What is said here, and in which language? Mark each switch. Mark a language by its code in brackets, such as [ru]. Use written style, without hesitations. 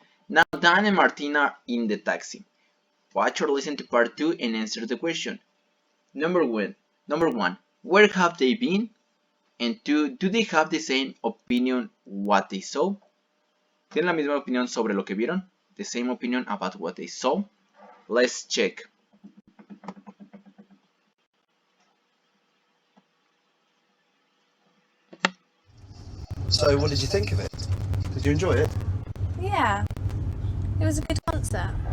[en] Now Dan and Martina are in the taxi. Watch or listen to part 2 and answer the question. Number 1, where have they been? And 2, do they have the same opinion what they saw? [es] ¿Tienen la misma opinión sobre lo que vieron? [en] The same opinion about what they saw? Let's check. So, what did you think of it? Did you enjoy it? Yeah, it was a good concert.